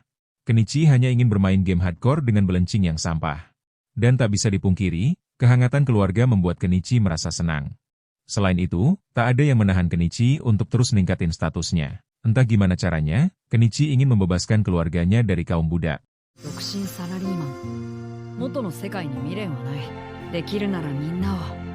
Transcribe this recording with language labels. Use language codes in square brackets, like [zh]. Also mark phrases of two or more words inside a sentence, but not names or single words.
[id] Kenichi hanya ingin bermain game hardcore dengan belencing yang sampah. Dan tak bisa dipungkiri, kehangatan keluarga membuat Kenichi merasa senang. Selain itu, tak ada yang menahan Kenichi untuk terus meningkatin statusnya. Entah gimana caranya, Kenichi ingin membebaskan keluarganya dari kaum budak. [ja] 独身サラリーマン。元の世界に未練はない。できるならみんなを